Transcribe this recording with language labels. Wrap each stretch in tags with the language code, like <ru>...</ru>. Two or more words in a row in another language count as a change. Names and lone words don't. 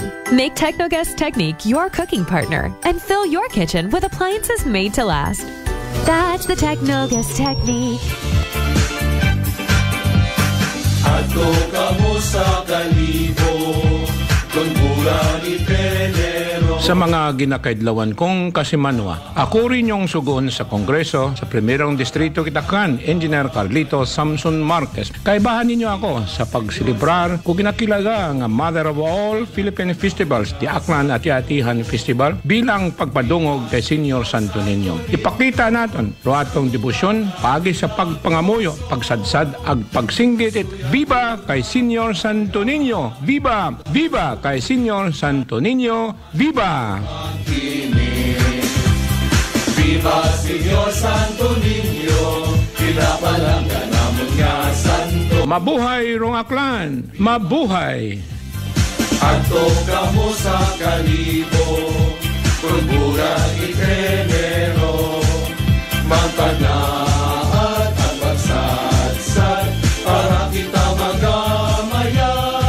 <en>Make Technogas Technique your cooking partner and fill your kitchen with appliances made to last. That's the Technogas Technique.</en> <akl>Ato kamo sa kalibo, Sa mga ginakaidlawan kong kasimanwa,</akl> <tl>ako rin yung</tl> <akl>sugon sa Kongreso sa Primerong Distrito Kitakan, Engineer Carlito Samson Marquez. Kaibahan ninyo ako sa pagsilibrar kung ginakilaga ang</akl> <en>Mother of All Philippine Festivals,</en> <akl>di Aklan at Atihan Festival, bilang pagpadungog kay Senior Santo Niño. Ipakita natin ruatong debosyon, pagi sa pagpangamuyo, pagsadsad, ag pagsinggit it. Viva kay Senior Santo Niño! Viva! Viva kay Senior Santo Niño! Viva! Viva Señor Santo Niño, pinapalanggan namun nga santo. Mabuhay rong Aklan! Mabuhay! Adto kamo sa kalibo, kulbura itrenero, magpanaat at magsadsad, para kita magamayan.</akl>